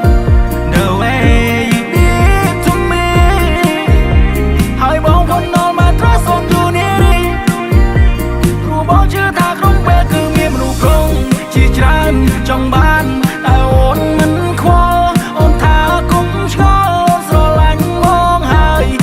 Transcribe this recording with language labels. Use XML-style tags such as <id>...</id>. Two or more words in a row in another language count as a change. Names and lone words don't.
<en>the way you did to me</en> <km>ហើយបង</km> <en>put all my trust on you</en> <km>នេះព្រោះបងជឿថាក្នុងពេលគឺមានមនុស្សក្រុងជាច្រើនចង់បានតែអូនមិនខ្វល់អូនថាគុំឆ្ងល់ស្រឡាញ់បងហើយ</km>